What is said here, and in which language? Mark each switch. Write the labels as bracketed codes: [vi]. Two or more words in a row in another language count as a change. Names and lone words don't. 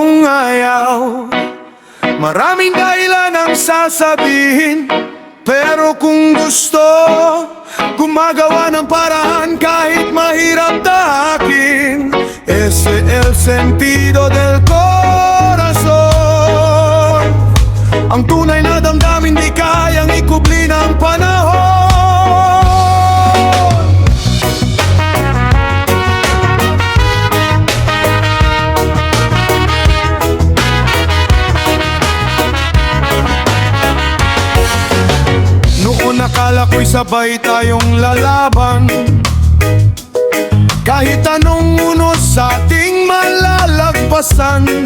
[tl] ayaw. Maraming dahilan ang sasabihin, pero kung gusto, gumagawa ng paraan kahit mahirap tahakin. [es] Ese el sentido del corazón. [tl] Ang tunay na damdamin di kayang ikubli ng panahon. Noon akala ko'y sabay tayong lalaban, kahit anong unos sa ating malalagpasan.